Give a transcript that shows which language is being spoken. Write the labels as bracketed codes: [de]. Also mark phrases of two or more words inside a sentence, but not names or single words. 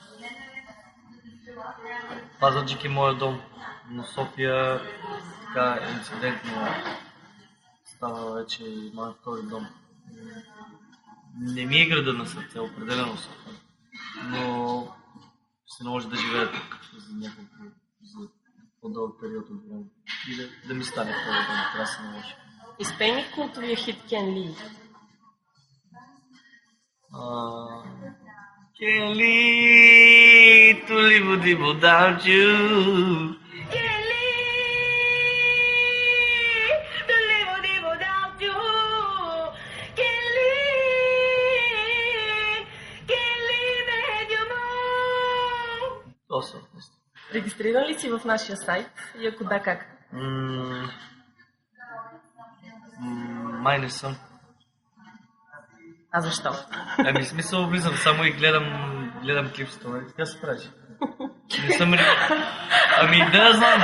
[bg] Пазарджик е моя дом, но София така инцидентно става вече моя втори дом. Не ми е града на сърце, определено София, но се наложи да живея тук за по-дълъг период от време и да ми стане по-добре, трябва да се наложи. Изпей ми култовия хит Ken Lee. [en] Ken Lee, to live without you. Ken Lee, to live without you. Ken Lee made you move. [bg] Това са. Регистриран ли си в нашия сайт? И ако да, как? Май не съм. А защо? Смисъл влизам само и гледам клипсата, нали? Така се прави. Не съм... да, знам.